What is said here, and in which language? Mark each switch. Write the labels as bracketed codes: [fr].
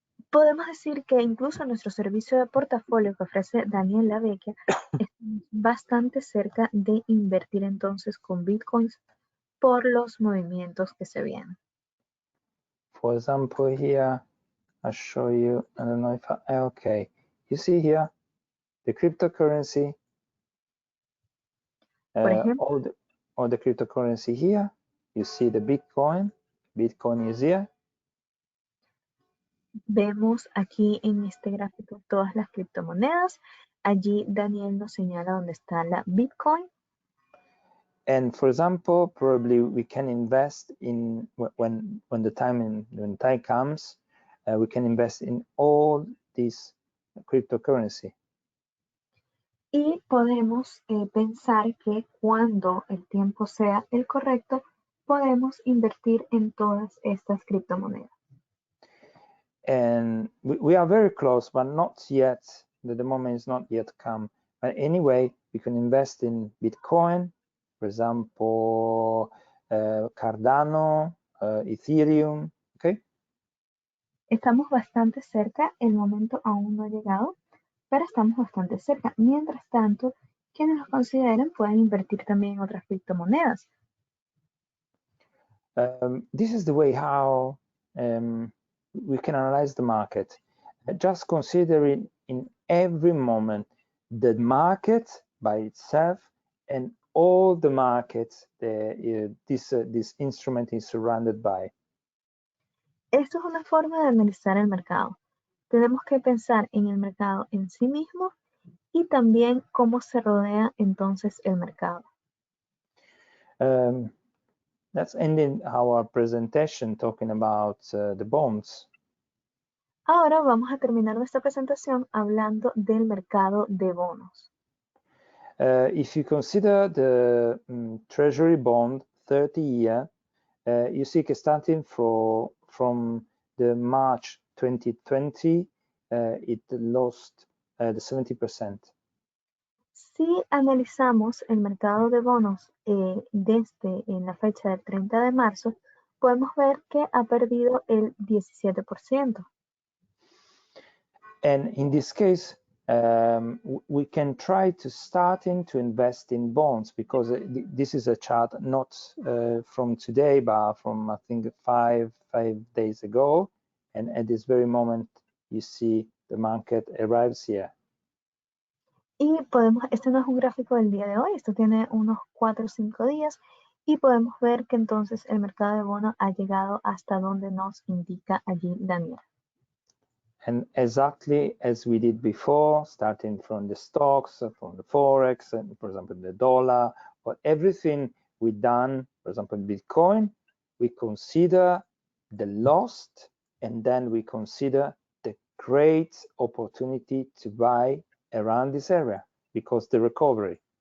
[es] Podemos decir que incluso nuestro servicio de portafolio que ofrece Daniel Lavecchia es bastante cerca de invertir entonces con Bitcoins por los movimientos que se vienen. [en] For example, here I'll show you. I don't know if okay. You see here the cryptocurrency. [es] Por ejemplo, [en] all the cryptocurrency here. You see the Bitcoin. Bitcoin is here. [es] Vemos aquí en este gráfico todas las criptomonedas. Allí Daniel nos señala dónde está la Bitcoin. [en] And for example, probably we can invest in when the time comes, we can invest in all this cryptocurrency. [es] Y podemos pensar que cuando el tiempo sea el correcto, podemos invertir en todas estas criptomonedas. [en] And we are very close, but not yet. The moment is not yet come. But anyway, we can invest in Bitcoin, for example, Cardano, Ethereum, okay? [es] Estamos bastante cerca, el momento aún no ha llegado, pero estamos bastante cerca. Mientras tanto, quienes los consideren pueden invertir también en otras criptomonedas. [en] This is the way how we can analyze the market. Just considering in every moment the market by itself and all the markets this instrument is surrounded by. [es] Esto es una forma de analizar el mercado. Tenemos que pensar en el mercado en sí mismo y también cómo se rodea entonces el mercado. [en] Let's end in our presentation talking about the bonds. [es] Ahora vamos a terminar nuestra presentación hablando del mercado de bonos. [en] If you consider the Treasury bond 30-year, you see starting from the March 2020, it lost the 70%. [es] Si analizamos el mercado de bonos desde la fecha del 30 de marzo, podemos ver que ha perdido el 17%. [en] And in this case, we can try to to invest in bonds because this is a chart not from today, but from I think five days ago. And at this very moment, you see the market arrives here. [es] Y este no es un gráfico del día de hoy, esto tiene unos 4 o 5 días y podemos ver que entonces el mercado de bonos ha llegado hasta donde nos indica allí Daniel. [en] And exactly as we did before, starting from the stocks, from the Forex, and for example, the dollar, but everything we done, for example, Bitcoin, we consider the loss, and then we consider the great opportunity to buy around this area because the recovery.